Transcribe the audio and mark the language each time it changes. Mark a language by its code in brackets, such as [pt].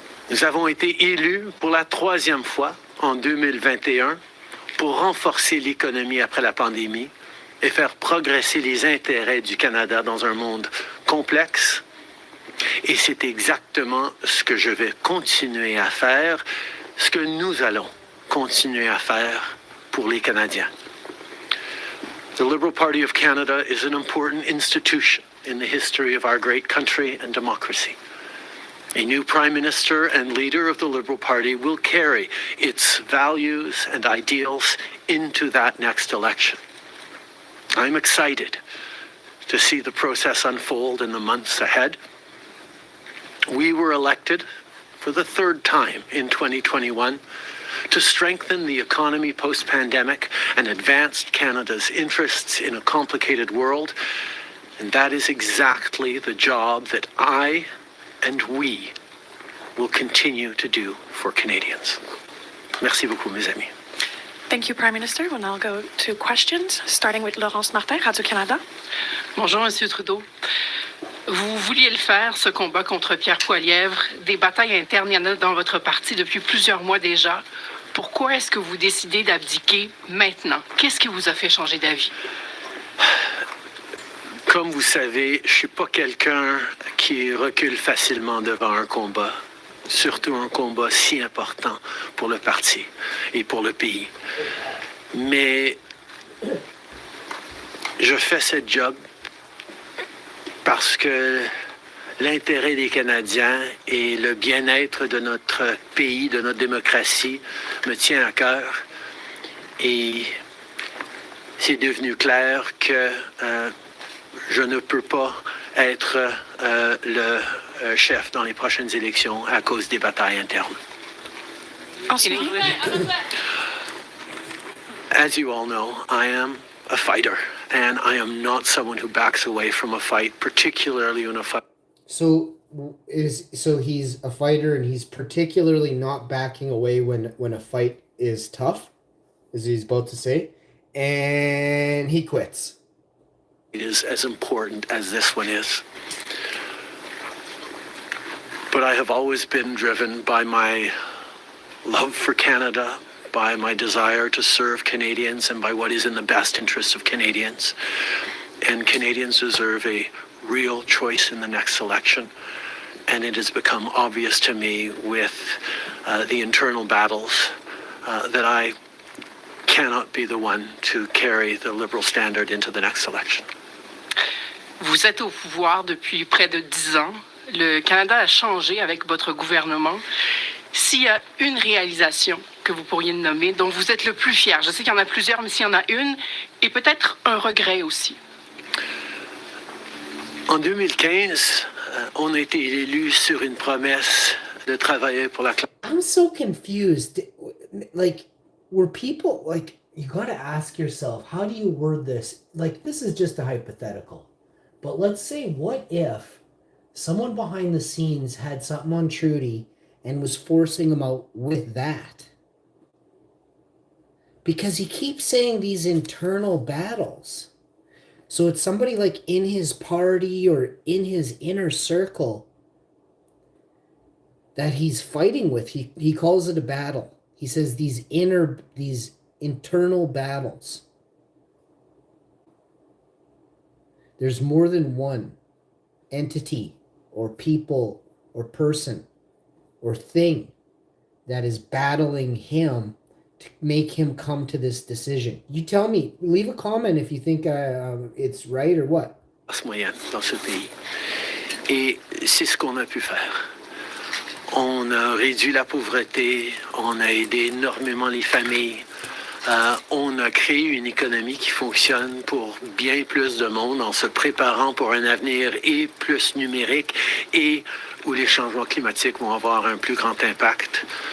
[fr] Nous avons été élus pour la 3e fois en 2021 pour renforcer l'économie après la pandémie et faire progresser les intérêts du Canada dans un monde complexe. Et c'est exactement ce que je vais continuer à faire, ce que nous allons continuer à faire pour les Canadiens. [en] The Liberal Party of Canada is an important institution in the history of our great country and democracy. A new Prime Minister and leader of the Liberal Party will carry its values and ideals into that next election. I'm excited to see the process unfold in the months ahead. We were elected for the third time in 2021 to strengthen the economy post-pandemic and advance Canada's interests in a complicated world. And that is exactly the job that I and we will continue to do for Canadians. [fr] Merci beaucoup, mes amis. [en] Thank you, Prime Minister. We'll now go to questions, starting with Laurence Martin, Radio-Canada. [fr] Bonjour, Monsieur Trudeau. Vous vouliez le faire, ce combat contre Pierre Poilievre. Des batailles internes, il y en a dans votre parti depuis plusieurs mois déjà. Pourquoi est-ce que vous décidez d'abdiquer maintenant? Qu'est-ce qui vous a fait changer d'avis? Comme vous savez, je ne suis pas quelqu'un qui recule facilement devant un combat, surtout un combat si important pour le parti et pour le pays. Mais je fais ce job parce que l'intérêt des Canadiens et le bien-être de notre pays, de notre démocratie, me tient à cœur. Et c'est devenu clair que je ne peux pas être le chef dans les prochaines élections à cause des batailles internes. Ensuite, [en] As you all know, I am a fighter, and I am not someone who backs away from a fight, particularly when a fight. So he's a fighter, and he's particularly not backing away when a fight is tough, as he's about to say, and he quits. Is as important as this one is. But I have always been driven by my love for Canada, by my desire to serve Canadians, and by what is in the best interest of Canadians. And Canadians deserve a real choice in the next election. And it has become obvious to me with the internal battles that I cannot be the one to carry the Liberal standard into the next election. [fr] Vous êtes au pouvoir depuis près de 10 ans. Le Canada a changé avec votre gouvernement. S'il y a une réalisation que vous pourriez nommer, dont vous êtes le plus fier, je sais qu'il y en a plusieurs, mais s'il y en a une, et peut-être un regret aussi. En 2015, on a été élu sur une promesse de travailler pour la classe. [en] I'm so confused. Like, were people, like, you gotta ask yourself, how do you word this? Like, this is just a hypothetical. But let's say, what if someone behind the scenes had something on Trudy and was forcing him out with that? Because he keeps saying these internal battles. So it's somebody like in his party or in his inner circle that he's fighting with. He calls it a battle. He says these internal battles. There's more than one entity or people or person or thing that is battling him to make him come to this decision. You tell me. Leave a comment if you think it's right or what. [fr] Moyenne dans ce pays. Et c'est ce qu'on a pu faire. On a réduit la pauvreté, on a aidé énormément les familles, on a créé une économie qui fonctionne pour bien plus de monde en se préparant pour un avenir et plus numérique et où les changements climatiques vont avoir un plus grand impact.